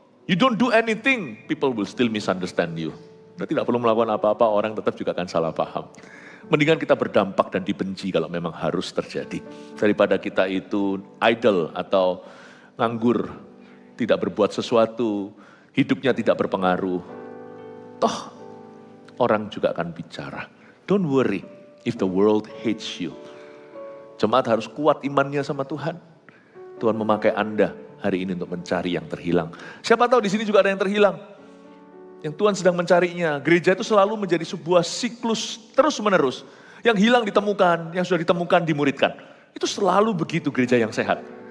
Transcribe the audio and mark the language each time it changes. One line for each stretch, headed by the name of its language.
English: You don't do anything, people will still misunderstand you.
Indonesian: Berarti tidak perlu melakukan apa-apa, orang tetap juga akan salah paham. Mendingan kita berdampak dan dibenci kalau memang harus terjadi. Daripada kita itu idle atau nganggur, tidak berbuat sesuatu, hidupnya tidak berpengaruh. Toh, orang juga akan bicara.
English: Don't worry if the world hates you.
Indonesian: Jemaat harus kuat imannya sama Tuhan. Tuhan memakai Anda hari ini untuk mencari yang terhilang. Siapa tahu di sini juga ada yang terhilang. Yang Tuhan sedang mencarinya. Gereja itu selalu menjadi sebuah siklus terus menerus. Yang hilang ditemukan, yang sudah ditemukan dimuridkan. Itu selalu begitu gereja yang sehat.